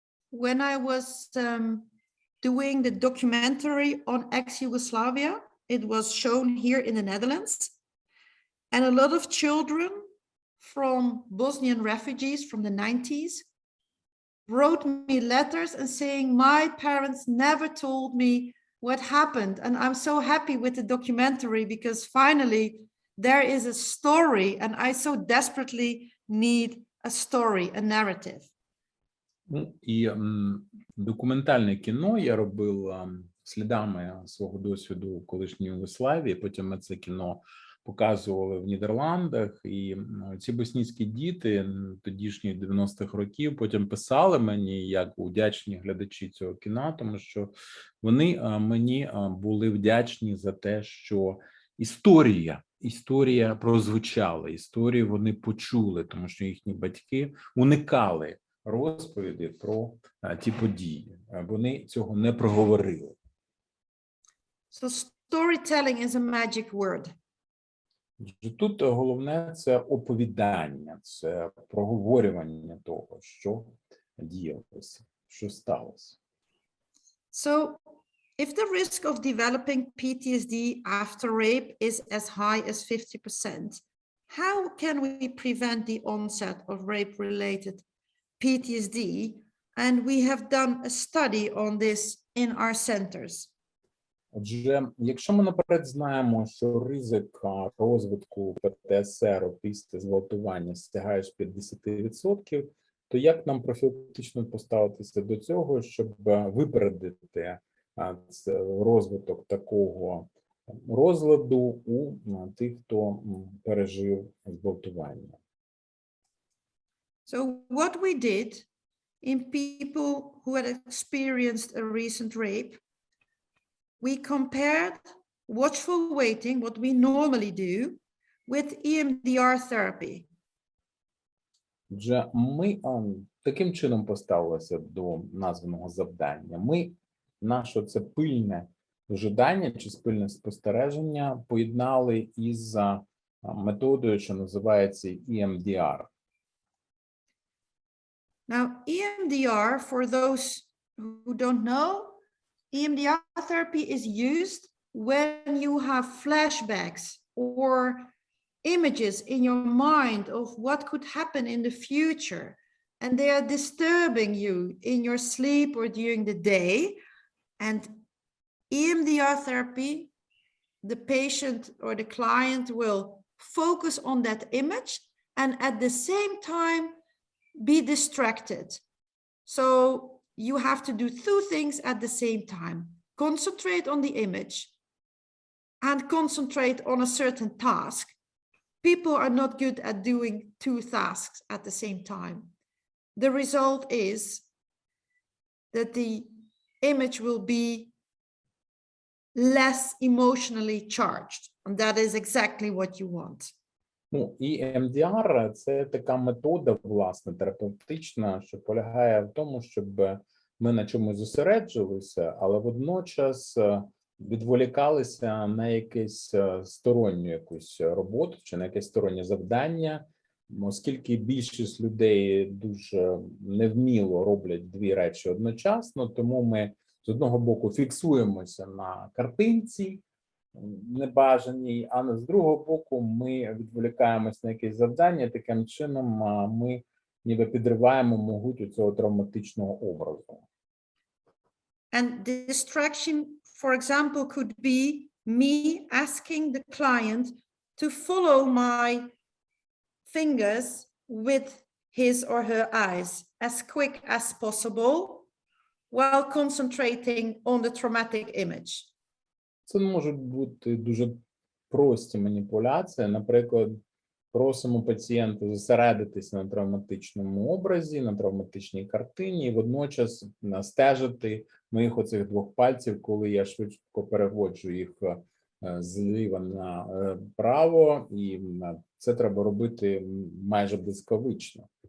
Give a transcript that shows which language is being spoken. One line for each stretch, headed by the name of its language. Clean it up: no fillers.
English: When I was doing the documentary on ex-Yugoslavia, it was shown here in the Netherlands, and a lot of children from Bosnian refugees from the 90s wrote me letters and saying, my parents never told me what happened, and I'm so happy with the documentary because finally there is a story, and I so desperately need a story, a narrative.
Ukrainian: Ну, і документальне кіно я робив слідами свого досвіду у колишній Югославії, потім ми це кіно показували в Нідерландах, і ці боснійські діти тодішніх 90-х років потім писали мені, як вдячні глядачі цього кіна, тому що вони мені були вдячні за те, що історія прозвучала, історію вони почули, тому що їхні батьки уникали розповіді про ті події. Вони цього не проговорили.
English: So storytelling is a magic word.
Ukrainian: Тут головне – це оповідання, це проговорювання того, що діялося, що сталося.
English: So if the risk of developing PTSD after rape is as high as 50%, how can we prevent the onset of rape-related PTSD? And we have done a study on this in our centers.
Ukrainian: Отже, якщо ми наперед знаємо, що ризик розвитку ПТСР після зґвалтування сягає 50%, то як нам профілактично поставитися до цього, щоб випередити розвиток такого розладу у тих, хто пережив зґвалтування?
English: So what we did in people who had experienced a recent rape, we compared watchful waiting, what we normally do, with EMDR therapy.
Ukrainian: Отже, ми таким чином поставилися до названого завдання. Ми наше це пильне ожидання чи спільне спостереження поєднали із методою, що називається EMDR.
English: Now, EMDR, for those who don't know, EMDR therapy is used when you have flashbacks or images in your mind of what could happen in the future, and they are disturbing you in your sleep or during the day. And EMDR therapy, the patient or the client will focus on that image and at the same time be distracted. So you have to do two things at the same time. Concentrate on the image and concentrate on a certain task. People are not good at doing two tasks at the same time. The result is that the image will be less emotionally charged. And that is exactly what you want.
Ukrainian: Ну, і EMDR – це така метода, власне, терапевтична, що полягає в тому, щоб ми на чомусь зосереджувалися, але водночас відволікалися на якусь сторонню якусь роботу чи на якесь стороннє завдання, оскільки більшість людей дуже невміло роблять дві речі одночасно, тому ми з одного боку фіксуємося на картинці небажаній, а з другого боку ми відволікаємось на якесь завдання, таким чином ми ніби підриваємо могуть цього травматичного образу.
English: And distraction, for example, could be me asking the client to follow my fingers with his or her eyes as quick as possible while concentrating on the traumatic image.
Ukrainian: Це можуть бути дуже прості маніпуляції. Наприклад, просимо пацієнта зосередитись на травматичному образі, на травматичній картині, і водночас стежити моїх оцих двох пальців, коли я швидко переводжу їх зліва на право, і це треба робити майже блискавично.